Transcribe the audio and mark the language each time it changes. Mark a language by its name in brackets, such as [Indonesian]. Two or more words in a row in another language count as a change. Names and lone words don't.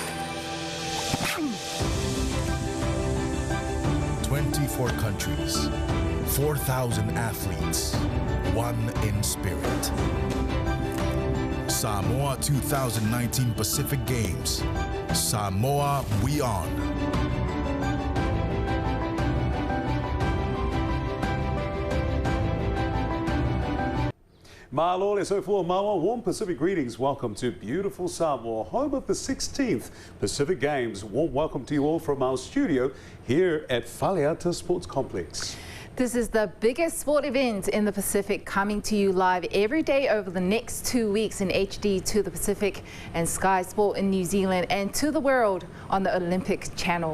[English] 24 countries, 4,000 athletes, one in spirit. Samoa 2019 Pacific Games. Samoa, we on. [Samoan] Malo le soifua maua, [English] warm Pacific greetings. Welcome to beautiful Samoa, home of the 16th Pacific Games. Warm welcome to you all from our studio here at Faleata Sports Complex. This is the biggest sport event in the Pacific, coming to you live every day over the next 2 weeks in HD to the Pacific and Sky Sport in New Zealand and to the world on the Olympic Channel.